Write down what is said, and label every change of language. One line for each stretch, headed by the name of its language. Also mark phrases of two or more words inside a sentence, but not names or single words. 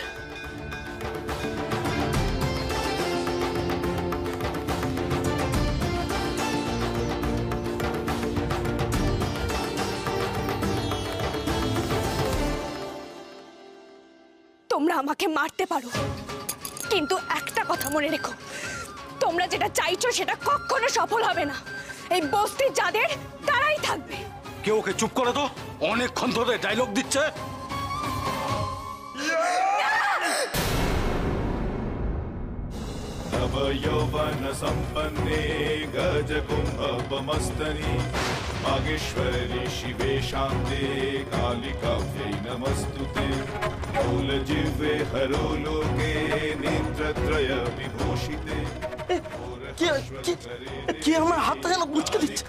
Bangla: তোমরা আমাকে মারতে পারো, কিন্তু একটা কথা মনে রেখো, তোমরা যেটা চাইছো সেটা কখনো সফল হবে না। এই বস্তি যাদের, তারাই থাকবে। কেউ ওকে চুপ করে তো, অনেকক্ষণ ধরে ডায়লগ দিচ্ছে।
Sanskrit: नव यौवन संपन्ने गज कुंभमस्तनि मागेश्वरी शिवे शान्ते कालिकाभ्यै नमस्तुते मूलजिह्वे हरो लोके नेत्रत्रय विभूषिते
Bangla: কি আমার হাতটা যেন মুচকে দিচ্ছে।